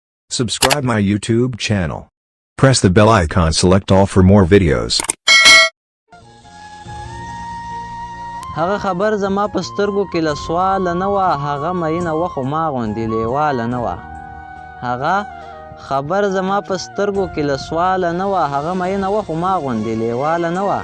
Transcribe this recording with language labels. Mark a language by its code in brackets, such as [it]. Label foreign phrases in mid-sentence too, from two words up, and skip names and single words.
[en] Subscribe my YouTube channel. Press the bell icon, select all for more videos. [ps] هغه خبر زما په سترګو کې له سواله نه وه، هغه مینه وه خو ما غوندې لیواله نه وه. هغه خبر زما په سترګو کې له سواله نه وه، هغه مینه وه خو ما غوندې لیواله نه وه.